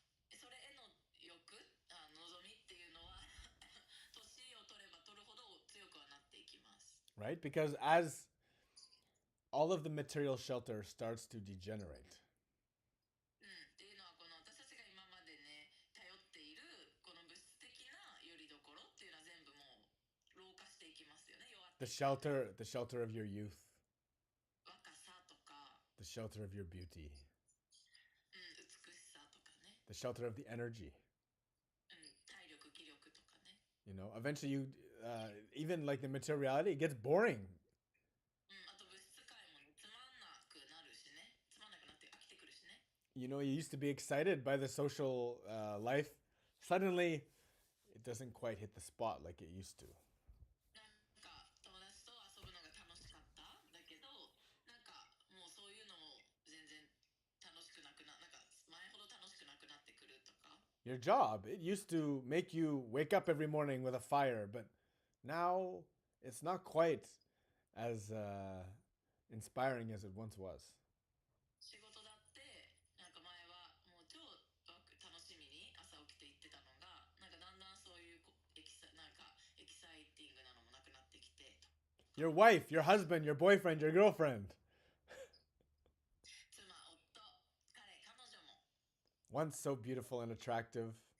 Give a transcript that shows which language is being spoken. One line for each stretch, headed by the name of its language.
Japanese: で、それへの欲、望みっていうのは年を取れば取るほど強くはなっていきます。
English: Right? Because as all of the material shelter starts to degenerate,
Japanese: っていうのはこの私たちが今までね頼っているこの物質的な拠り所っていうのは全部もう老化していきますよね。弱って
English: the shelter of your youth,
Japanese: 若さとか、
English: the shelter of your beauty,
Japanese: 美しさとかね、
English: the shelter of the energy.
Japanese: 体力気力とかね。
English: Eventually even like the materiality, it gets boring.
Japanese: あと物質界もねつまんなくなるしね、つまんなくなって飽きてくるしね。
English: You used to be excited by the social life. Suddenly, it doesn't quite hit the spot like it used to.
Japanese: なんか友達と遊ぶのが楽しかっただけど、なんかもうそういうのも全然楽しくなくな、なんか前ほど楽しくなくなってくるとか。
English: Your job, it used to make you wake up every morning with a fire, but now it's not quite as inspiring as it once was.
Japanese: 仕事だってなんか前はもう超楽しみに朝起きて行ってたのが、なんかだんだんそういうなんかエキサイティングなのもなくなってきて。
English: Your wife, your husband, your boyfriend, your girlfriend.
Japanese: 妻、夫、彼女も、
English: Once so beautiful and attractive,